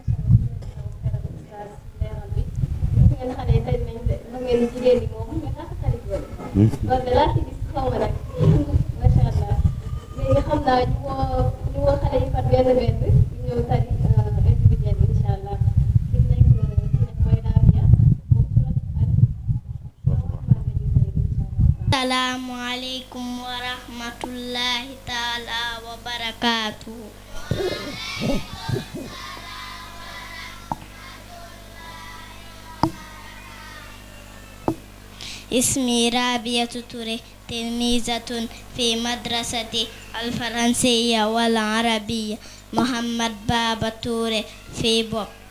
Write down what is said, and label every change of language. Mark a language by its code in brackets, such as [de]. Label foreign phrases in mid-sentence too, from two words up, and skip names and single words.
[wo] xale yi tey nañ de lu ngeen jigéen ñi moom ñu tax xarit loolu loolu de laa ci gis xaw ma nag [ar] ما شاء الله [wo] léegi xam naa ñu woo xale yi par benn ñu ñëw tari individuel bi [ar] إن شاء الله [wo] ki nekk mooy Rabia moom [ar] السلام عليكم ورحمة الله تعالى وبركاته. اسمي رابية توري تلميذة في مدرسة الفرنسية والعربية محمد بابا توري في بوب.